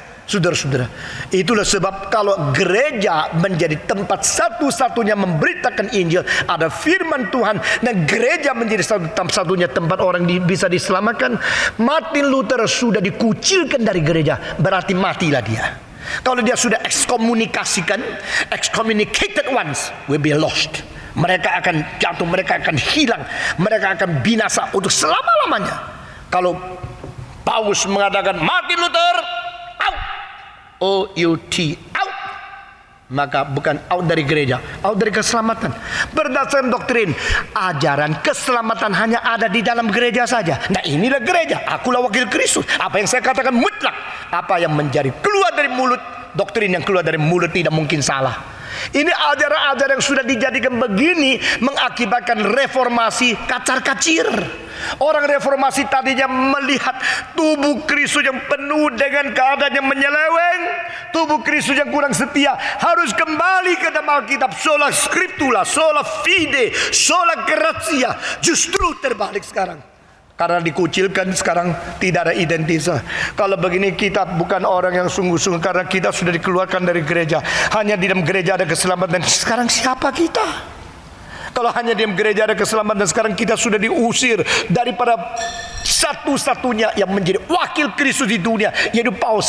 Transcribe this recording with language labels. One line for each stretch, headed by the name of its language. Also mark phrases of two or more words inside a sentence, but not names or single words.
Indonesian: Saudara-saudara, itulah sebab kalau gereja menjadi tempat satu-satunya memberitakan Injil, ada firman Tuhan, dan gereja menjadi satu-satunya tempat orang bisa diselamatkan, Martin Luther sudah dikucilkan dari gereja, berarti matilah dia. Kalau dia sudah
English: excommunicated once, will be lost.
Indonesian: Mereka akan jatuh, mereka akan hilang, mereka akan binasa untuk selama-lamanya. Kalau Paulus mengatakan, Martin Luther, out. O-U-T, out. Maka bukan out dari gereja, out dari keselamatan. Berdasarkan doktrin, ajaran keselamatan hanya ada di dalam gereja saja. Nah, inilah gereja, akulah wakil Kristus. Apa yang saya katakan mutlak. Apa yang menjadi keluar dari mulut, doktrin yang keluar dari mulut tidak mungkin salah. Ini ajaran-ajaran yang sudah dijadikan begini mengakibatkan reformasi kacar-kacir. Orang reformasi tadinya melihat tubuh Kristus yang penuh dengan keadaan yang menyeleweng, tubuh Kristus yang kurang setia, harus kembali ke dalam Alkitab.
Latin: Sola scriptura, sola fide, sola gratia.
Indonesian: Justru terbalik sekarang. Karena dikucilkan sekarang tidak ada identitas. Kalau begini kita bukan orang yang sungguh-sungguh, karena kita sudah dikeluarkan dari gereja. Hanya di dalam gereja ada keselamatan. Sekarang siapa kita? Kalau hanya di dalam gereja ada keselamatan, sekarang kita sudah diusir daripada satu-satunya yang menjadi wakil Kristus di dunia, yaitu Paulus.